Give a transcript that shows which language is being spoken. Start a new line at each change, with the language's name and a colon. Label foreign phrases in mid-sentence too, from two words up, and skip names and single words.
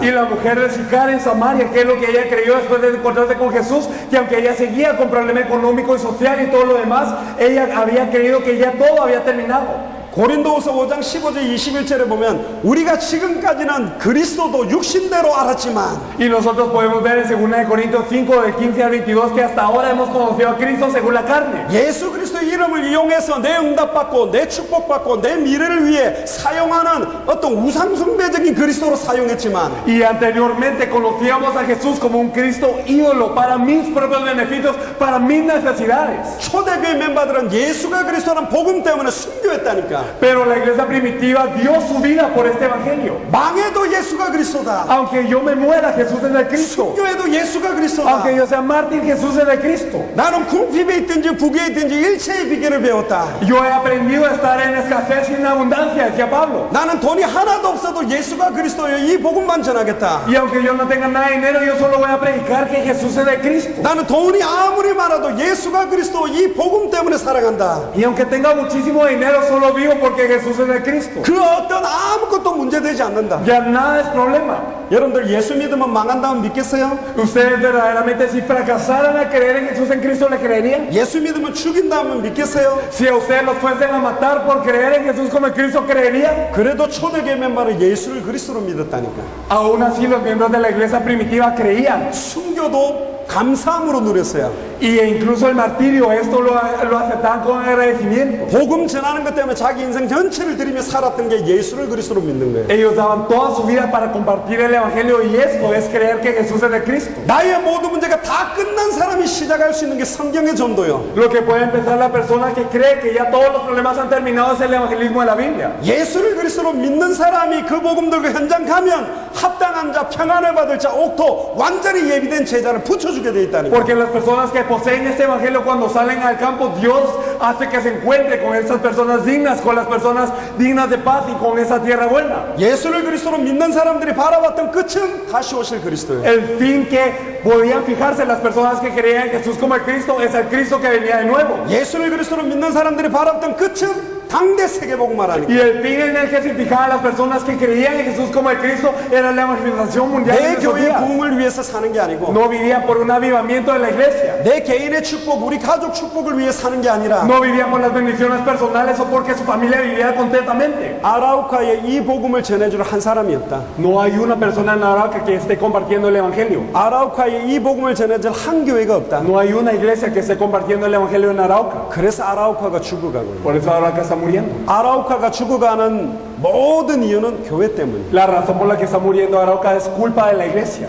Spanish: Y la mujer de Sicar en Samaria, que es lo que ella creyó después de encontrarse con Jesús, que aunque ella seguía con problemas económicos y social y todo lo demás, ella había creído que ya todo había terminado.
Korean: 고린도후서 5장 15절 21절에 보면 우리가 지금까지는 그리스도도 육신대로 알았지만
Spanish: Y nosotros podemos ver en 2 Corintios 5, del 15 al 22, que hasta ahora hemos conocido a Cristo según la carne.
Korean: 예수 그리스도의 이름을 이용해서 내 응답받고 내 축복받고 내 미래를 위해 사용하는 어떤 우상숭배적인 그리스도로 사용했지만
Spanish: Y anteriormente conocíamos a Jesús como un Cristo ídolo para mis propios beneficios, para mis necesidades.
Korean: 초대교회 멤버들은 예수가 그리스도라는 복음 때문에 순교했다니까.
Spanish: Pero la iglesia primitiva dio su vida por este evangelio.
Korean: 망해도 예수가 그리스도다.
Spanish: Aunque yo me muera, Jesús es el Cristo.
Korean: 순교해도 예수가 그리스도다.
Spanish: Aunque yo sea mártir, Jesús es el Cristo.
Korean: 나는 궁핍에 있든지 부귀에 있든지 일체의 비결을 배웠다.
Spanish: Yo he aprendido a estar en escasez y en abundancia, decía Pablo.
Korean: 나는 돈이 하나도 없어도 예수가 그리스도예요. 이 복음만 전하겠다.
Spanish: Y aunque yo no tenga nada de dinero, yo solo voy a predicar que Jesús es el Cristo.
Korean: 나는 돈이 아무리 많아도 예수가 그리스도 이 복음 때문에 살아간다.
Spanish: Y aunque tenga muchísimo dinero, solo vivo porque Jesús es el Cristo.
Korean: 그 어떤 아무것도 문제되지 않는다.
Spanish: Ya nada es problema.
Korean: 여러분들 예수 믿으면 망한다면 믿겠어요?
Spanish: Ustedes verdaderamente si fracasaran a creer en Jesús en Cristo, ¿le creerían?
Korean: 예수 믿으면 죽인다면 믿겠어요?
Spanish: Si a ustedes los fuesen a matar por creer en Jesús como el Cristo, ¿creerían?
Korean: 그래도 초대교회 멤버는 예수를 그리스도로 믿었다니까.
Spanish: Aún así los miembros de la iglesia primitiva creían.
Korean: 순교도 감사함으로 누렸어요.
Spanish: Y incluso el martirio, esto lo aceptaban con agradecimiento.
Korean: 복음 전하는 것 때문에 자기 인생 전체를 들이며 살았던 게 예수를 그리스도로 믿는 거예요.
Spanish: Ellos daban toda su vida para compartir el evangelio y esto es creer que Jesús es el Cristo.
Korean: 나의 모든 문제가 다 끝난 사람이 시작할 수 있는 게 성경의 전도요.
Spanish: Lo que puede empezar la persona que cree que ya todos los problemas han terminado es el evangelismo de la Biblia.
Korean: 예수를 그리스도로 믿는 사람이 그 복음 들고 현장 가면 합당한 자, 평안을 받을 자, 옥토 완전히 예비된 제자를 붙여주게 돼 있다니까.
Spanish: Porque las personas que poseen este evangelio cuando salen al campo, Dios hace que se encuentre con esas personas dignas, con las personas dignas de paz y con esa tierra buena.
Korean: 예수를 그리스도로 믿는 사람들이 바라봤던 끝은 다시 오실 그리스도예요.
Spanish: El fin que podían fijarse las personas que creían en Jesús como el Cristo es el Cristo que venía de nuevo.
Korean: 예수를 그리스도로 믿는 사람들이 바라봤던 끝은 당대 세계복음화라니까.
Spanish: Y el fin en el que se fijaban las personas que creían en Jesús como el Cristo era la evangelización mundial
Korean: 내
Spanish: en esos
Korean: 교회
Spanish: días.
Korean: 부흥을 위해서 사는 게 아니고
Spanish: No vivían por un avivamiento de la iglesia.
Korean: 내 개인의 축복, 우리 가족 축복을 위해 사는 게 아니라
Spanish: No vivían por las bendiciones personales o porque su familia vivía contentamente.
Korean: 아라우카에 이 복음을 전해줄 한 사람이었다.
Spanish: No hay una persona en Arauca que esté compartiendo el evangelio.
Korean: 아라우카에 이 복음을 전해줄 한 교회가 없다.
Spanish: No hay una iglesia que esté compartiendo el evangelio en Arauca.
Korean: 그래서 아라우카가 죽어가고 있다.
Spanish: Por eso Arauca está muriendo.
Korean: 아라우카가 죽어가는 모든 이유는 교회 때문이다.
Spanish: La razón por la que está muriendo Arauca es culpa de la iglesia.